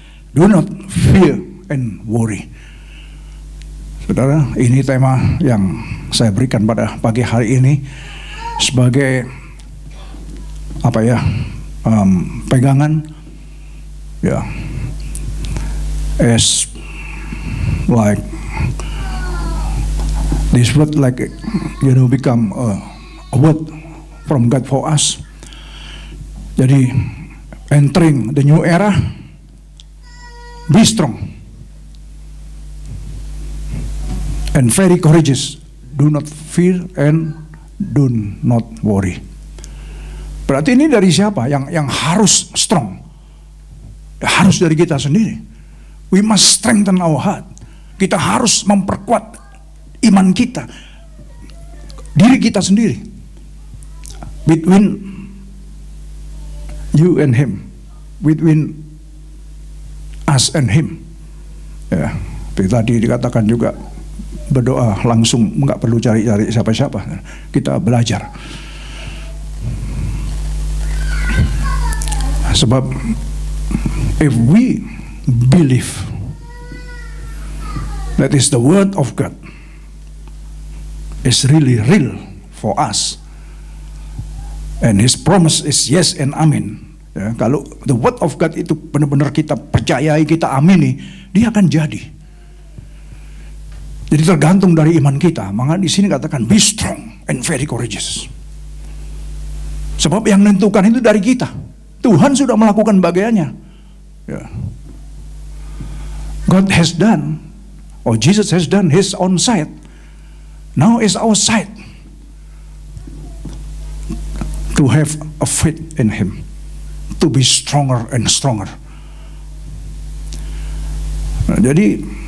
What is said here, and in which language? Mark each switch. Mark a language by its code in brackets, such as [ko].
[en] Do not fear and worry. [id] Saudara, ini tema yang saya berikan pada pagi hari ini sebagai apa ya, pegangan ya, [en] as like this word, like become a word from God for us. [id] Jadi [en] entering the new era, be strong and very courageous. Do not fear and do not worry. [id] Berarti ini dari siapa yang harus strong? Harus dari kita sendiri. [en] We must strengthen our heart. [id] Kita harus memperkuat iman kita, diri kita sendiri. [en] Between you and him, between us and him. [id] Ya, tadi dikatakan juga berdoa langsung, nggak perlu cari-cari siapa-siapa. Kita belajar. Sebab [en] if we believe that is the word of God is really real for us, and His promise is yes and amen. [id] Ya, kalau [en] the word of God [id] itu benar-benar kita percayai, kita amini, dia akan jadi. Jadi tergantung dari iman kita. Maka di sini katakan [en] be strong and very courageous. [id] Sebab yang menentukan itu dari kita. Tuhan sudah melakukan bagiannya. Ya. [en] God has done, or Jesus has done His own side. Now is our side to have a faith in Him, to be stronger and stronger. [id] Nah, jadi